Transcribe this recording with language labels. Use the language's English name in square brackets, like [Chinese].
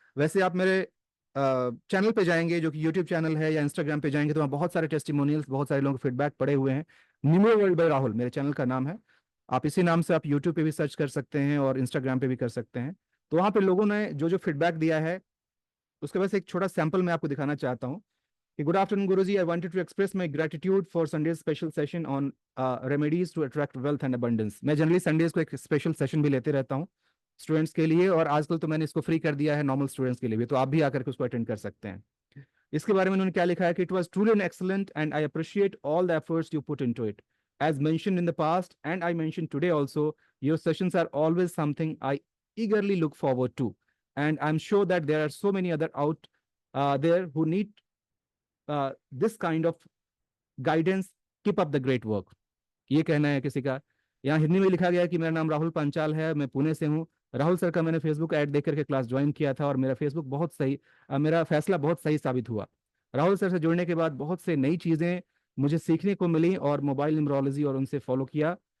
[Hindi] वैसे आप मेरे चैनल पे जाएंगे, जो कि यूट्यूब चैनल है, या इंस्टाग्राम पे जाएंगे, तो वहाँ बहुत सारे टेस्टिमोनियल्स, बहुत सारे लोगों के फीडबैक पड़े हुए हैं। न्यूमो वर्ल्ड बाय राहुल मेरे चैनल का नाम है। आप इसी नाम से आप यूट्यूब पे भी सर्च कर सकते हैं और इंस्टाग्राम पे भी कर सकते हैं। तो वहाँ पे लोगों ने जो जो फीडबैक दिया है, उसके वजह से एक छोटा सैंपल मैं आपको दिखाना चाहता हूँ। [English] Good afternoon, Guruji. I wanted to express my gratitude for Sunday's special session on remedies to attract wealth and abundance. [Hindi] मैं जनरली संडेज को एक स्पेशल सेशन भी लेते रहता हूँ स्टूडेंट्स के लिए, और आजकल तो मैंने इसको फ्री कर दिया है नॉर्मल स्टूडेंट्स के लिए भी, तो आप भी आकर के उसको अटेंड कर सकते हैं। इसके बारे में उन्होंने क्या लिखा है कि [English] It was truly an excellent and I appreciate all the efforts you put into it as mentioned in the past and I mentioned today also, your sessions are always something I eagerly look forward to, and I'm sure that there are so many other out there who need this kind of guidance. Keep up the great work. [Hindi] ये कहना है किसी का। यहाँ हिंदी में लिखा गया है कि मेरा नाम राहुल पंचाल है, मैं पुणे से हूँ। राहुल सर का मैंने फेसबुक ऐड देख करके क्लास ज्वाइन किया था और मेरा फेसबुक बहुत सही मेरा फैसला बहुत सही साबित हुआ। राहुल सर से जुड़ने के बाद बहुत से नई चीज़ें मुझे सीखने को मिली और मोबाइल न्यूमरोलॉजी और उनसे फॉलो किया।